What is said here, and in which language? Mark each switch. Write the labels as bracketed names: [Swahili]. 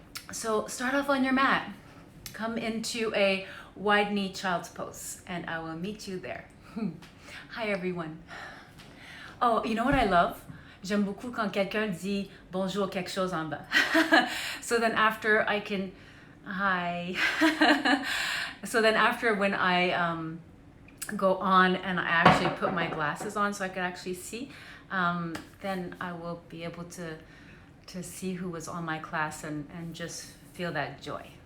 [English] So start off on your mat. Come into a wide knee child's pose and I will meet you there. Hi everyone. Oh, you know what I love? [French] J'aime beaucoup quand quelqu'un dit bonjour quelque chose en bas. [English] So then after I can, hi. So then after when I go on and I actually put my glasses on so I can actually see, then I will be able to see who was on my class and just feel that joy.